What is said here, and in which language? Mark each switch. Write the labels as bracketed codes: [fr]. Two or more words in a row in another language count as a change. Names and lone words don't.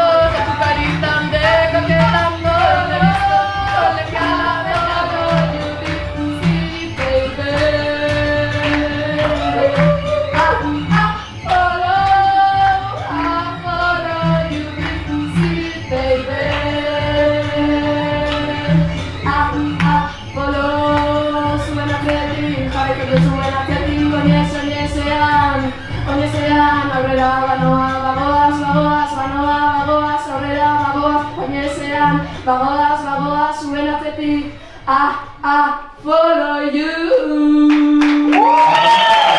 [es] con tu carita de coquetando, te he visto con la cara de lago, sí, [en] baby. Follow you, sí, baby. Follow, [eu] zuen atzetik, jarriko dut zuen atzetik, oinezean, aurrera banoa, bagoaz, aurrera bagoaz, oinezean, bagoaz, zuen atzetik, [en] follow you.